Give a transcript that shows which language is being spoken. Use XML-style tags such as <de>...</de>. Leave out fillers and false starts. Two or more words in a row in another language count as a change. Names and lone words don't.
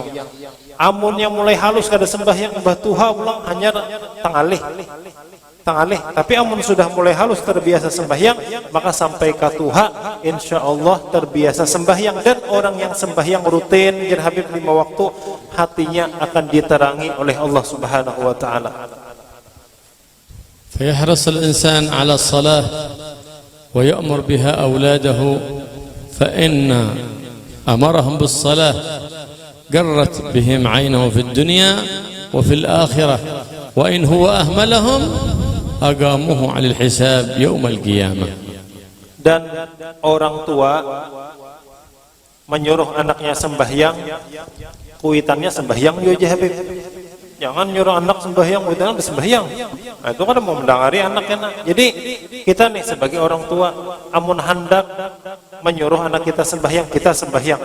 <bjn>Amun yang mulai halus kada sembahyang batuha ulang hanya tangalih. Tapi amun sudah mulai halus terbiasa sembahyang, maka sampai katuha insyaallah terbiasa sembahyang. Dan orang yang sembahyang rutin jar Habib 5 waktu, hatinya akan diterangi oleh</bjn> <ar>الله سبحانه وتعالى. فيحرص الإنسان على الصلاة ويأمر بها أولاده فإن أمرهم بالصلاة قرت بهم عينه في الدنيا وفي الآخرة وإن هو أهملهم أقاموه على الحساب يوم القيامة.</ar> <bjn>Dan orang tua menyuruh anaknya sembahyang, kuitannya sembahyang juga Habib. Jangan nyuruh anak sembahyang, kuitannya sembahyang. Nah, itu kan mau mendengari anaknya. Jadi kita nih sebagai orang tua, amun hendak menyuruh anak kita sembahyang, kita sembahyang.</bjn>